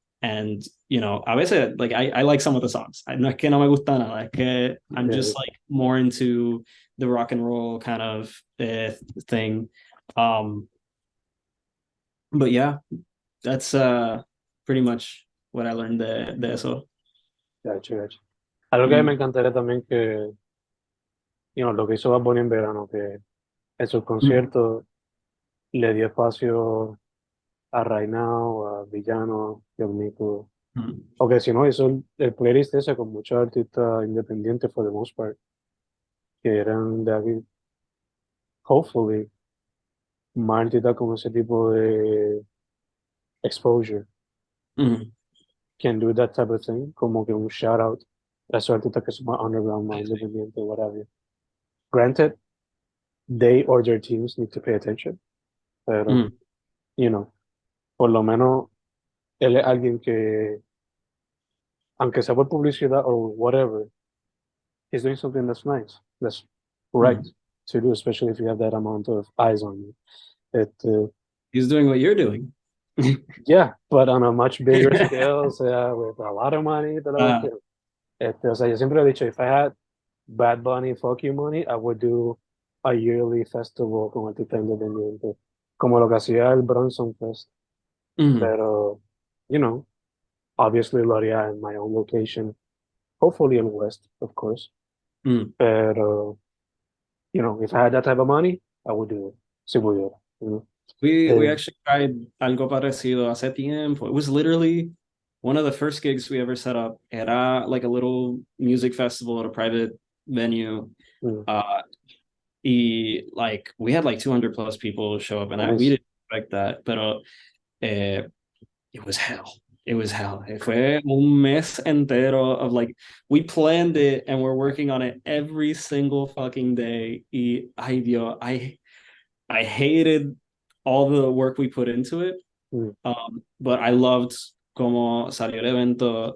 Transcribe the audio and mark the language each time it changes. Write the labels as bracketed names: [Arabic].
[English] And, you know, [Spanish] a veces, [English] like, I like some of the songs. [Spanish] No es que no me gusta nada, es que [English] I'm just like more into the rock and roll kind of thing. But yeah, that's pretty much what I learned [Spanish] de eso. [English] Gotcha, gotcha. [Spanish] Algo que me encantaría también que, lo que hizo Bad Bunny en verano, que en sus conciertos le dio espacio a Reinao, a Villano, Yomito. O que si no, hizo el playlist ese con muchos artistas independientes, [English] for the most part, [Spanish] que eran de aquí. [English] Hopefully, [Spanish] más artistas con ese tipo de [English] exposure can do that type of thing, [Spanish] como que un shout out a esos artistas que son más underground, más independientes, whatever. [English] Granted, they or their teams need to pay attention, [Spanish] pero, por lo menos él es alguien que, aunque sea por publicidad o [English] whatever, he's doing something that's nice, that's right to do, especially if you have that amount of eyes on you. He's doing what you're doing. Yeah, but on a much bigger scale, [Spanish] o sea, [English] with a lot of money, [Spanish] o sea, yo siempre he dicho, [English] if I had Bad Bunny, Fuck You Money, I would do a yearly festival [Spanish] con artistas independientes, como lo que hacía el Bronson Fest, pero, [English] obviously [Spanish] lo haría [English] in my own location, hopefully in West, of course, pero, if I had that type of money, I would do it, [Spanish] si pudiera, [English] We actually tried [Spanish] algo parecido hace tiempo. [English] It was literally one of the first gigs we ever set up. [Spanish] Era [English] like a little music festival at a private venue. Y like we had like 200 plus people show up, and we didn't expect that, pero it was hell. It was hell. [Spanish] Fue un mes entero [English] of like, we planned it and we're working on it every single fucking day. [Spanish] Y ay Dios, [English] I hated all the work we put into it. But I loved [Spanish] como salió el evento.